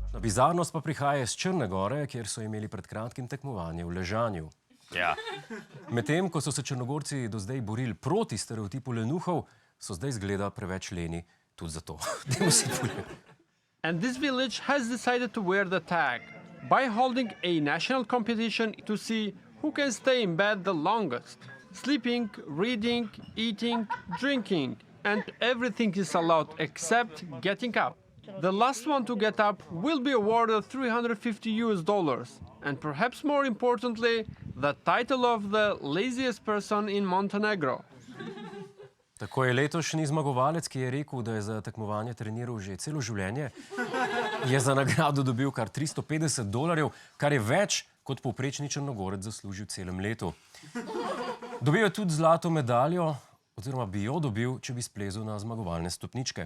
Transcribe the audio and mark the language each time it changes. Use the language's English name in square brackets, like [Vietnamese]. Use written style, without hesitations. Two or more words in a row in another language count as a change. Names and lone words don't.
[Slovenian] Bizarnost pa prihaja iz Črne Gore, kjer so imeli pred kratkim tekmovanje v ležanju. Ja. Medtem, ko so se Črnogorci do zdaj borili proti stereotipu lenuhov, so zdaj zgleda preveč leni tudi za to. [English] And this village has decided to wear the tag by holding a national competition to see who can stay in bed the longest. Sleeping, reading, eating, drinking, and everything is allowed except getting up. The last one to get up will be awarded $350, and perhaps more importantly, the title of the laziest person in Montenegro. [Slovenian] Tako je letošnji zmagovalec, ki je rekel, da je za tekmovanje treniral že celo življenje, je za nagrado dobil kar $350, kar je več, kot povprečni Črnogorec zaslužil celem letu. Dobil je tudi zlato medaljo, oziroma bi jo dobil, če bi splezal na zmagovalne stopničke.